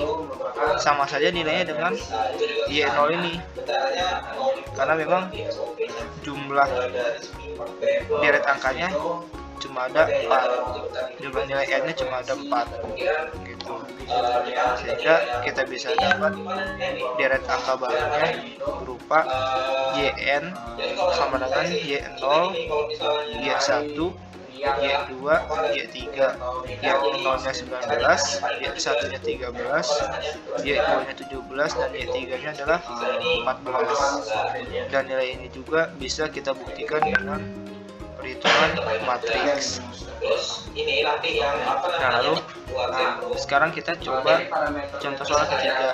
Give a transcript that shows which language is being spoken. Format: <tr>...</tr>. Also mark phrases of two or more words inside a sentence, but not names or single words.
<id>sama saja nilainya dengan Y0 ini, karena memang jumlah deret angkanya cuma ada 4, jumlah nilai n-nya cuma ada 4 gitu, sehingga kita bisa dapat deret angka barunya berupa yn sama dengan y0, y1, Y2, Y3, Y0 nya 19, Y1 nya 13, Y2 nya 17, dan Y3 nya adalah 14. Dan nilai ini juga bisa kita buktikan dengan perhitungan matriks. Nah, lalu sekarang kita coba contoh soal ketiga.</id>